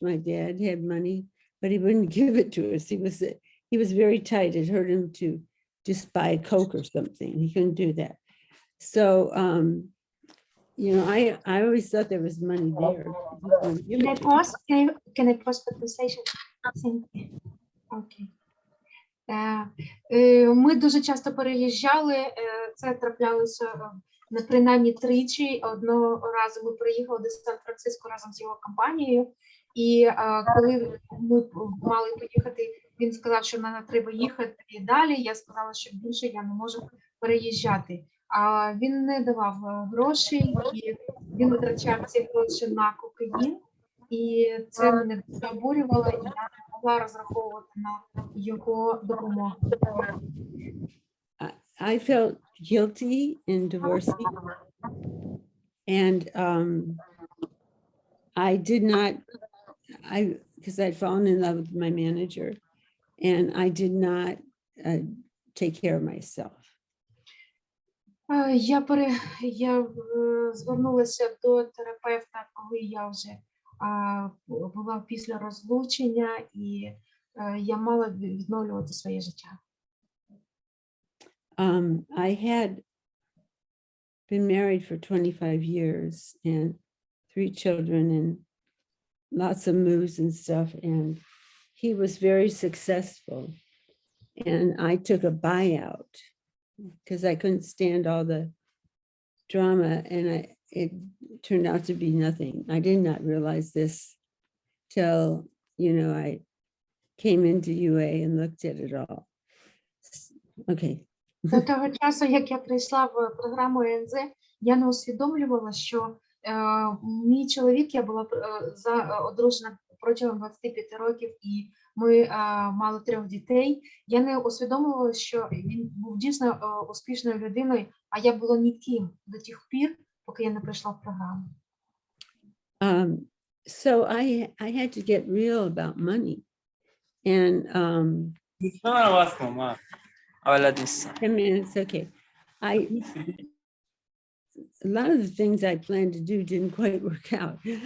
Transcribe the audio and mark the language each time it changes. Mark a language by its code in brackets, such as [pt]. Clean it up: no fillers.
[en] My dad had money, but he wouldn't give it to us. He was very tight. It hurt him to just buy Coke or something. He couldn't do that. So, I always thought there was money there. Can I pause? Can I pause the conversation? Thank you. Okay. [uk] Ми дуже часто переїжджали, це траплялося принаймні 3. Одного разу ми приїхали до Сан-Франциско разом з його компанією, і коли ми мали поїхати, він сказав, що нам треба їхати далі. Я сказала, що більше я не можу переїжджати. А він не давав грошей, і він витрачав ці гроші на кокаїн, і це мене обурювало, і я не могла розраховувати на його допомогу. [en] I felt guilty in divorcing, and I did not, because I'd fallen in love with my manager, and I did not take care of myself. [uk] Я звернулася до терапевта, коли я вже була після розлучення, і я мала відновлювати своє життя. [en] I had been married for 25 years and 3 children and lots of moves and stuff. And he was very successful. And I took a buyout because I couldn't stand all the drama. And it turned out to be nothing. I did not realize this till, I came into UA and looked at it all. Okay. [uk] До того часу, як я прийшла в програму ЕНЗ, я не усвідомлювала, що мій чоловік, я була одружена протягом 25 років, і ми мали 3 дітей. Я не усвідомлювала, що він був дійсно успішною людиною, а я була ніким до тих пір, поки я не прийшла в програму. [en] So I had to get real about money. And 10 minutes, okay. A lot of the things I planned to do didn't quite work out.